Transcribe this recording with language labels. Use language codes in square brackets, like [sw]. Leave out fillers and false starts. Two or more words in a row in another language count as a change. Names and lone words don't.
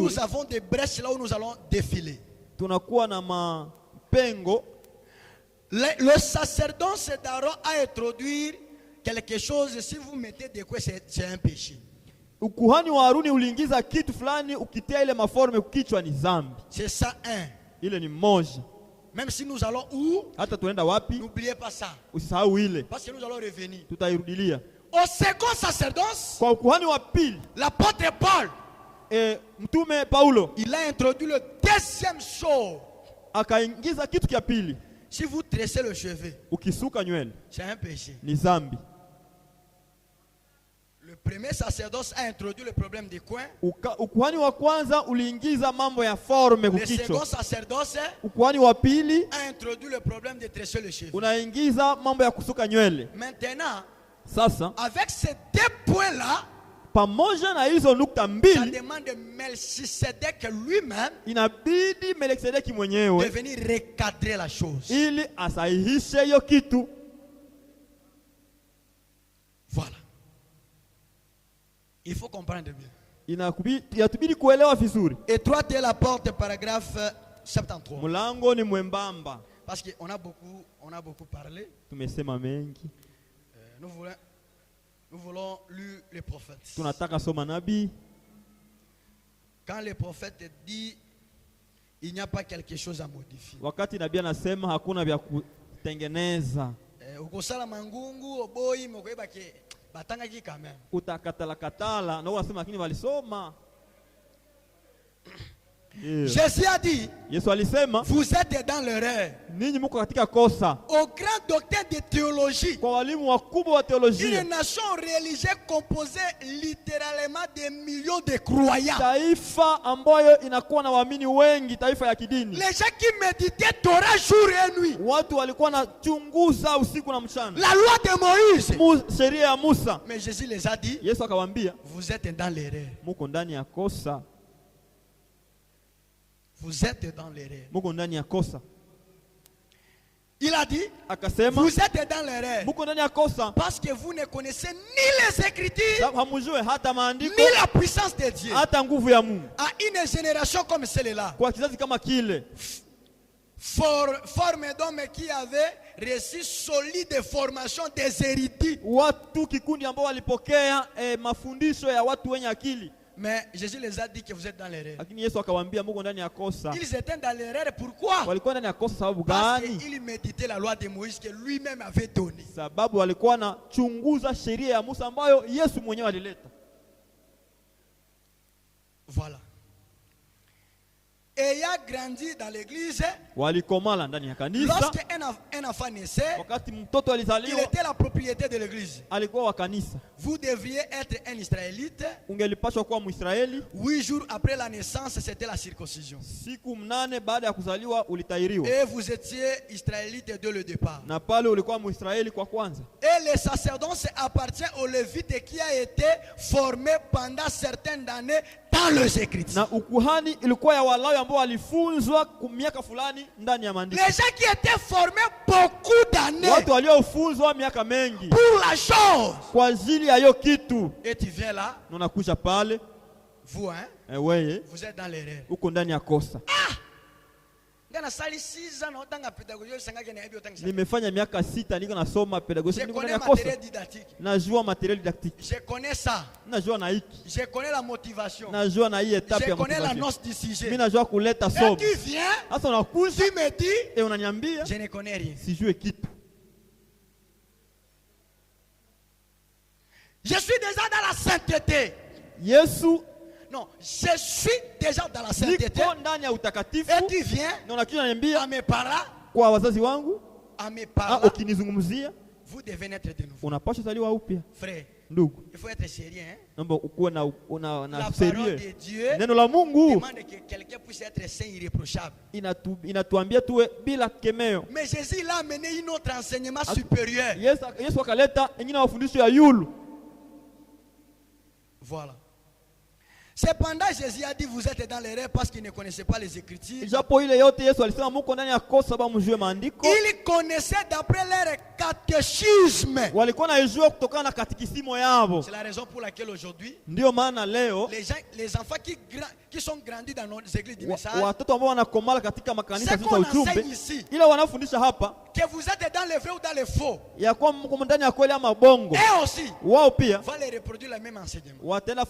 [fr] nous avons des brèches là où nous allons défiler. [sw] Tunakuwa na mapengo. [fr] Le sacerdoce d'Aaron a introduit quelque chose, si vous mettez de quoi, c'est un péché. [sw] Ukuhani wa Haruni uliingiza kitu fulani, ukitia ile maforme kichwa ni dhambi. [fr] C'est ça un. [sw] Ile ni moja. [fr] Même si nous allons où, [sw] Hata tuenda wapi, [fr] n'oubliez pas ça. [sw] usisahau ile. [fr] Parce que nous allons revenir. [sw] Tutairudilia. [fr] Au second sacerdoce, [sw] Kwa ukuhani wa pili, [fr] l'apôtre Paul, [sw] mtume Paulo [fr] il a introduit le deuxième chose. [sw] akaingiza kitu kia pili. [fr] Si vous tressez le cheveu, [sw] Ukisuka nywele [fr] c'est un péché. [sw] ni dhambi. [fr] Le premier sacerdoce a introduit le problème des coins. [sw] Ukuhani wa kwanza uliingiza mambo ya forme [fr] Le second [sw] kukichwa. [fr] sacerdoce [sw] Ukuhani wa pili [fr] a introduit le problème de tresser le cheveu. [sw] unaingiza mambo ya kusuka nywele. [fr] Maintenant, [sw] Sasa [fr] avec ces deux points-là, [sw] pamoja na hizo nukta [fr] ça [sw] mbili [fr] demande Melchisedec lui-même [sw] inabidi Melkisedeki [fr] de [sw] mwenyewe [fr] venir recadrer la chose. [sw] ili asahihishe hiyo kitu. [fr] Voilà. Il faut comprendre bien. [sw] Inatubidi kuelewa vizuri. [fr] Étroite est la porte, paragraphe 73. [sw] Mlango ni mwembamba. [fr] Parce qu'on a beaucoup parlé. [sw] Tumesema mengi. [fr] Nous voulons lire les prophètes. [sw] Tunataka soma nabii. [fr] Quand les prophètes disent il n'y a pas quelque chose à modifier. [sw] Wakati nabii anasema hakuna vya kutengeneza. [ln] Ukosala mangungu oboi mokoeba ke batanga ki [fr] quand même. [sw] Utakatala na unasema lakini walisoma. [fr] Jésus a dit, [sw] Yesu alisema, [fr] vous êtes dans l'erreur. [sw] Ninyi mko katika kosa. [fr] Au grand docteur de théologie, [sw] kwa walimu wakubwa wa teolojia, [fr] une nation religieuse composée littéralement de millions de croyants. [sw] Taifa ambayo inakuwa na waamini wengi, taifa ya kidini. [fr] Les gens qui méditaient Torah jour et nuit. [sw] Watu walikuwa na chunguza usiku na mchana. [fr] La loi de Moïse. [sw] Sheria ya Musa. [fr] Mais Jésus les a dit, [sw] Yesu akawaambia, [fr] vous êtes dans l'erreur. [sw] Muko ndani ya kosa. [fr] Vous êtes dans l'erreur. [sw] Muko ndani ya kosa. [fr] Il a dit, [sw] akasema, [fr] vous êtes dans l'erreur. [sw] Muko ndani ya kosa. [fr] Parce que vous ne connaissez ni les Écritures, [sw] hamujue hata maandiko, [fr] ni la puissance de Dieu. [sw] Hata nguvu ya Mungu. [fr] À une génération comme celle-là, [sw] kwa kizazi kama kile, [fr] forme d'hommes qui avaient reçu solide formation des érudits. [sw] Watu kikundi ambao walipokea mafundisho ya watu wenye akili. [fr] Mais Jésus les a dit que vous êtes dans l'erreur. [sw] Lakini Yesu akawaambia muko ndani ya kosa. [fr] Ils étaient dans l'erreur, pourquoi? [sw] Walikuwa ndani ya kosa sababu gani? gani? [fr] Parce qu'ils méditaient la loi de Moïse que lui-même avait donnée. [sw] Sababu walikuwa na chunguza sheria ya Musa ambayo Yesu mwenyewe alileta. [fr] Voilà. Ayant grandi dans l'église, [sw] walikomala ndani ya kanisa. [fr] Lorsque un enfant naissait, [sw] wakati mtoto alizaliwa, [fr] il était la propriété de l'église. [sw] alikuwa wa kanisa. [fr] Vous devriez être un Israélite. [sw] Ungelipaswa kuwa Mwisraeli. [fr] 8 jours après la naissance, c'était la circoncision. [sw] Siku 8 baada ya kuzaliwa ulitahiriwa. [fr] Et vous étiez Israélite dès le départ. [sw] Na pale ulikuwa Mwisraeli kwa kwanza. [fr] Et le sacerdoce appartient au Lévite qui a été formé pendant certaines années dans les Écritures. [sw] Na ukuhani ilikuwa ya Walawi ambao walifunzwa miaka fulani ndani ya maandiko. [fr] Les gens qui étaient formés beaucoup d'années. [sw] Watu waliofunzwa miaka mengi. [fr] Pour la chose. [sw] Kwa ajili ya hiyo kitu. [fr] Et tu viens là. [sw] Unakuja pale. [fr] Vous hein? [sw] Wewe. [fr] Vous êtes dans l'erreur. [sw] Uko ndani ya kosa. Nimefanya miaka 6 niko nasoma pedagogie, niko ndani ya kosa. Najua materiel didactique. [fr] Je connais ça. [sw] Najua na hiki. [fr] Je connais la motivation. [sw] Najua na hii etape ya motivation. [fr] Je connais la noce du sujet. [sw] Mimi najua kuleta somo. [fr] Tu viens. [sw] Sasa unakuja. [fr] Tu me dis. [sw] Et unaniambia. [fr] Je ne connais rien. [sw] Sijue kitu. [fr] Je suis déjà dans la sainteté. [sw] Yesu. [fr] Non, je suis déjà dans la sainteté. Et tu viens à mes parents, [sw] kwa wazazi wangu, [fr] à mes parents, [sw] ukinizungumzia, [fr] vous devez naître de nouveau. [sw] Unapaswa zaliwa upya. [fr] Frère, [sw] ndugu, [fr] il faut être sérieux, hein? [sw] Naomba ukuwe na [fr] la sérieux. Parole de Dieu [sw] neno la Mungu [fr] demande que quelqu'un puisse être saint irréprochable. [sw] Inatuambia tuwe bila kemeo. [fr] Mais Jésus l'a amené un autre enseignement supérieur. [sw] Yesu akaleta ingine mafundisho ya yulu. [fr] Voilà. Cependant, Jésus a dit vous êtes dans l'erreur parce qu'ils ne connaissaient pas les Écritures. Il connaissait d'après leur catéchisme. C'est la raison pour laquelle aujourd'hui, les enfants qui sont grandis dans nos églises du message, ce qu'on enseigne ici, que vous êtes dans le vrai ou dans le faux, et aussi, va les reproduire le même enseignement.